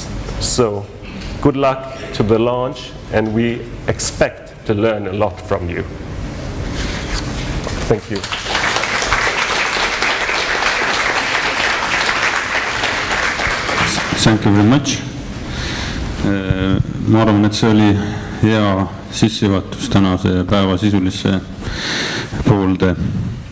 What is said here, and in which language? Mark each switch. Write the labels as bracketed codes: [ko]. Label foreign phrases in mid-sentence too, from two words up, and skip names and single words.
[en] So good luck to the launch, and we expect to learn a lot from you. Thank you. Thank you very much. [et] Ma arvan, et see oli hea sissejuhatus tänase päeva sisulisse poolde.